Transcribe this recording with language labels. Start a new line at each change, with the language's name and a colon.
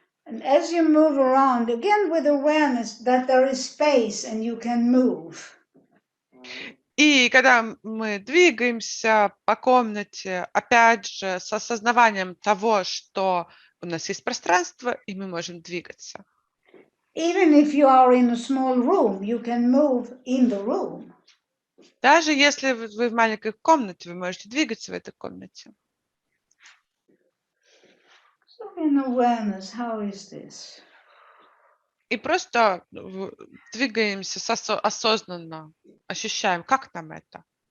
English: And as you move around, again with awareness that there is space and you can move.
Russian: И когда мы двигаемся по комнате, опять же, с осознаванием того, что у нас есть пространство, и мы можем двигаться.
English: Even if you are in a small room, you can move in the room.
Russian: Даже если вы в маленькой комнате, вы можете двигаться в этой комнате.
English: So in awareness, how is this?
Russian: И просто двигаемся осознанно, ощущаем, как нам это.